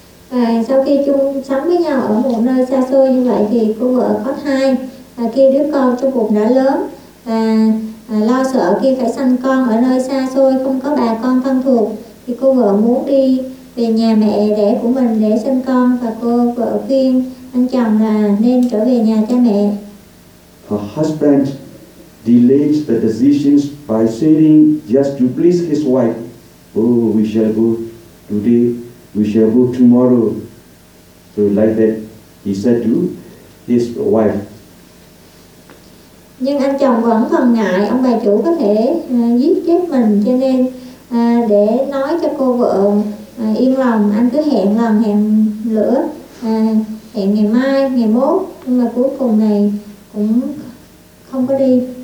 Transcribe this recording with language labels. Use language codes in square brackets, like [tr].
[vi] Và sau khi chung sống với nhau ở một nơi xa xôi như vậy, thì cô vợ có thai, và khi đứa con trong bụng đã lớn và lo sợ khi phải sanh con ở nơi xa xôi không có bà con thân thuộc, thì cô vợ muốn đi về nhà mẹ đẻ của mình để sinh con, và cô vợ khuyên anh chồng là nên trở về nhà cha mẹ. [en] Her husband delays the decisions by saying just to please his wife, oh, we shall go today, we shall go tomorrow. So like that, he said to his wife. [vi] Nhưng anh chồng vẫn còn ngại, ông bà chủ có thể giết chết mình, cho nên để nói cho cô vợ yên lòng, anh cứ hẹn lần hẹn lửa, hẹn ngày mai, ngày mốt, nhưng mà cuối cùng này cũng không có đi.